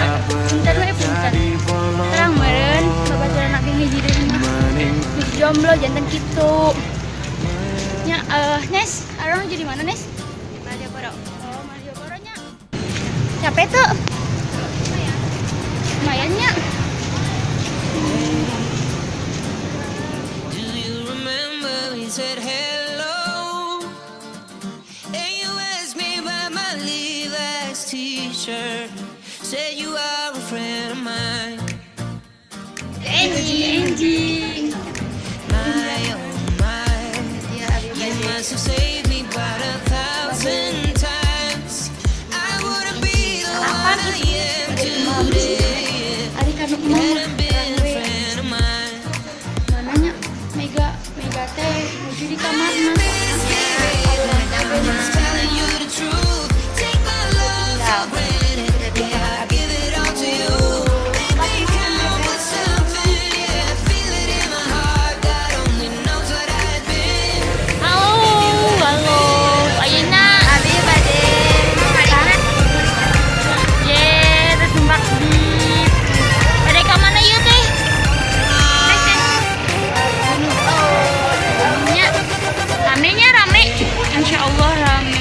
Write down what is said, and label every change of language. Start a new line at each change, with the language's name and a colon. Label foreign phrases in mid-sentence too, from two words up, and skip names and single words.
Sundanese: Bentar we punten. Terang meureun babaturan anak hiji deui mah. Hiji jomblo jantan kitu. Nya Nes, arang jadi mana Nes? Malioboro. Oh, Malioboro nya. Capek tuh. Lumayan nya.
English: Do you remember we said hello? And you asked me about my Levi's t-shirt. Said you are a friend of mine.
Sundanese: Anjing.
English: My oh my, you must have saved me about 1,000 times. I wouldn't be the one I am today.
Sundanese: Ari kanu mah.
English: Hadn't been a friend of mine.
Sundanese: Mananya Mega teh nuju di kamar mah.
English: I'm just telling you the truth. Take my love for granted. Yeah, I give it all to you. Baby, count with something. Yeah, feel it in my heart. God only knows what I've been.
Sundanese: Halo. Ayeuna abi bade. Ye, terus numpak bis. Bade ka mana ieu teh? Nya. Ramenya rame. Insyaallah rame.